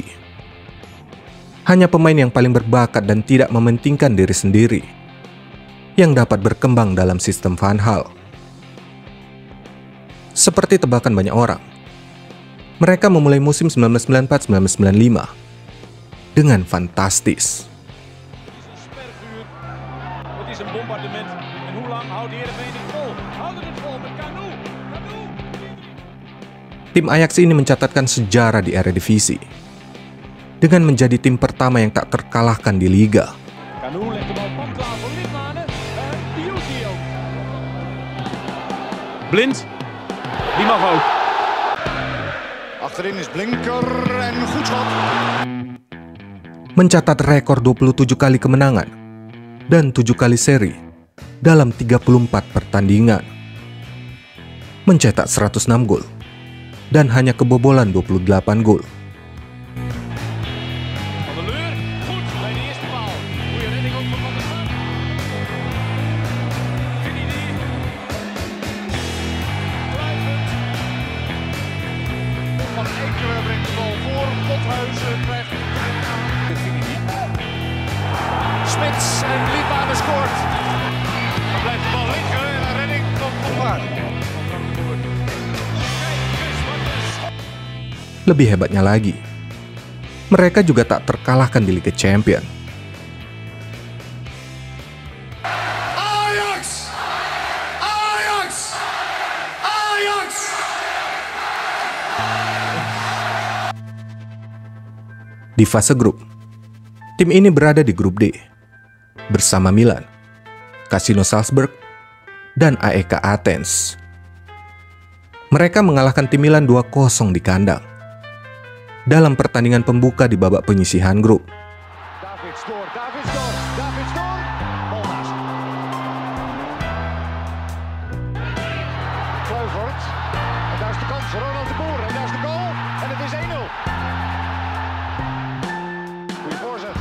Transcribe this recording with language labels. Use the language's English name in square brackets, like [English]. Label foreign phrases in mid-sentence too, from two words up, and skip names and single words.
[Indonesian] Hanya pemain yang paling berbakat dan tidak mementingkan diri sendiri yang dapat berkembang dalam sistem Van Gaal. Seperti tebakan banyak orang, mereka memulai musim 1994-1995 dengan fantastis. [Dutch] Het is een bombardement. En hoe lang houdt Heerenveen dit vol? Houden het vol met Kanu. [Indonesian] Tim Ajax ini mencatatkan sejarah di Eredivisie dengan menjadi tim pertama yang tak terkalahkan di Liga. [Dutch] Kanu legt de bal pand klaar voor Liedmanen. En Diuzi ook. Blind. Die mag ook. Achterin is Blinker en goed schot. [Indonesian] Mencatat rekor 27 kali kemenangan dan 7 kali seri dalam 34 pertandingan. Mencetak 106 gol dan hanya kebobolan 28 gol. [Dutch] Van der Leur. Goed bij de eerste paal. Goeie redding ook van der Sar. Vinny. Kluivert. Van Ekeren brengt de bal voor. Pothuizen krijgt Smits en Liedmanen scoort. Dan blijft de bal liggen en een redding van Van Baar. [Indonesian] Lebih hebatnya lagi, mereka juga tak terkalahkan di Liga Champions. Ajax! Ajax! Ajax! Di fase grup, tim ini berada di grup D bersama Milan, Casino Salzburg, dan AEK Athens. Mereka mengalahkan tim Milan 2-0 di kandang dalam pertandingan pembuka di babak penyisihan grup. [Dutch] Davids door, Davids door, Davids door. Bal naast. Kluivert. En daar is de kans voor Ronald de Boer. En daar is de goal. En het is 1-0. Goeie voorzet.